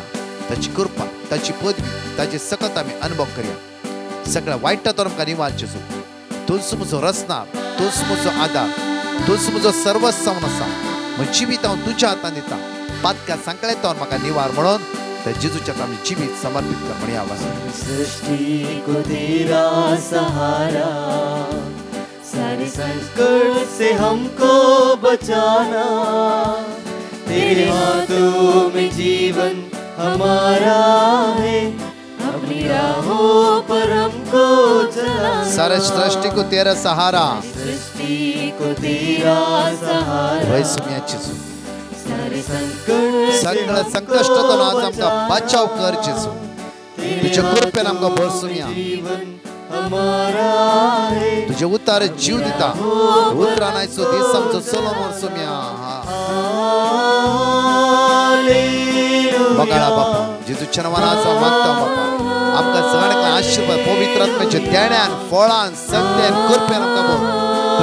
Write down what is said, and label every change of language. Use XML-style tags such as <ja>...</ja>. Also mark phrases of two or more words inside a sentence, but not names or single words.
<kok>ताची कृपा ताची पदवी ताचे सकत आमी अनुभव करया. सगळ्या वायटांत थावन म्हाका निवार जेजू. तूंच म्हजो रचणार, तूंच म्हजो आदार, तूंच म्हजो सर्वस्व आसा. म्हजें जिवीत हांव तुज्या हातान दिता. पातक्या सांकळेंत थावन म्हाका निवार म्हणून त्या जेजूच्या आमी जिवीत समर्पित कर म्हणी आवाज.</kok> <hi>सृष्टि को तेरा सहारा, सारे संकट से हमको बचाना, तेरे हाथों में जीवन हमारा है, अपनी राहों पर हमको चलाना. सारे सृष्टि को तेरा सहारा, सृष्टि को तेरा सहारा,</hi> <kok>वै सुम्याची जेजू.</kok> <hi>सारे संकट</hi> <kok>सगळ्या संकष्टातून आज आमकां बचाव कर जेजू. तुज्या कृपेन आमकां भर सुम्या.</kok> <hi>हमारा है,</hi> <kok>तुजे उतार जीव दिता. उतरान आयचो दीस आमचो चलोवन व्हर सुम्या. बगाळा बापा जेजूच्या नांवान आज हांव मागता बापा आमकां सगळ्यांक आशिर्वाद पवित्र आत्म्याच्या देण्यान फळान सत्यान कृपेन आमकां भर.</kok>